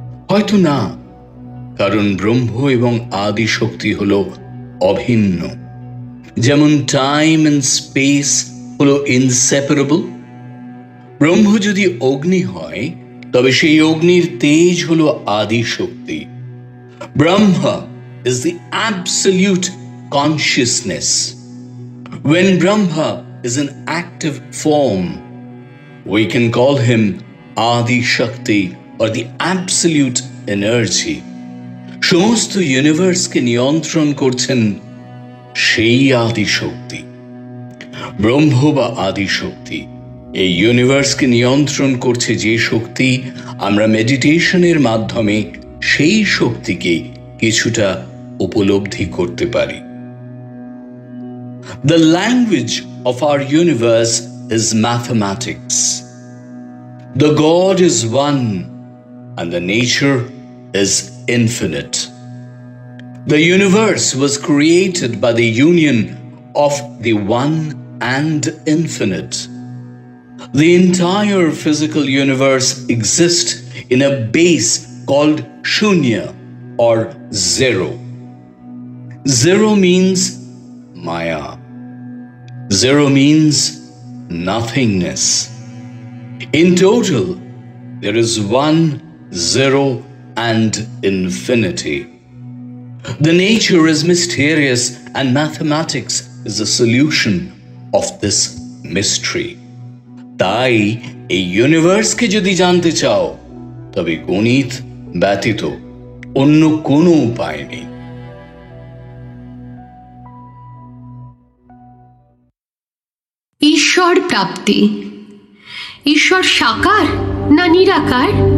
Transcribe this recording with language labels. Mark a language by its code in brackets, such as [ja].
[bn] হয়তো না, কারণ ব্রহ্ম এবং আদি শক্তি হলো অভিন্ন। যেমন টাইম এন্ড স্পেস হলো ইনসেপারেবল। ব্রহ্ম যদি অগ্নি হয়, তবে সেই অগ্নির তেজ হলো আদি শক্তি। [en] Brahma is the absolute consciousness. When Brahma is in active form, we can call him Adi Shakti or the absolute energy. [bn] সমস্ত ইউনিভার্সকে নিয়ন্ত্রণ করছেন সেই আদি শক্তি। ব্রহ্ম বা আদি শক্তি এই ইউনিভার্সকে নিয়ন্ত্রণ করছে যে শক্তি, আমরা মেডিটেশনের মাধ্যমে সেই শক্তিকে কিছুটা উপলব্ধি করতে পারি। [en] The language of our universe is mathematics. The God is one and the nature is infinite. The universe was created by the union of the one and infinite. The entire physical universe exists in a base called Shunya or zero. Zero means Maya. Zero means nothingness. In total, there is one, zero, and infinity. The nature is mysterious, and mathematics is the solution of this mystery. [bn] তাই এই ইউনিভার্সকে যদি জানতে চাও, তবে গণিত ব্যতীত অন্য কোনো উপায় নেই। ঈশ্বর প্রাপ্তি। ঈশ্বর সাকার না নিরাকার?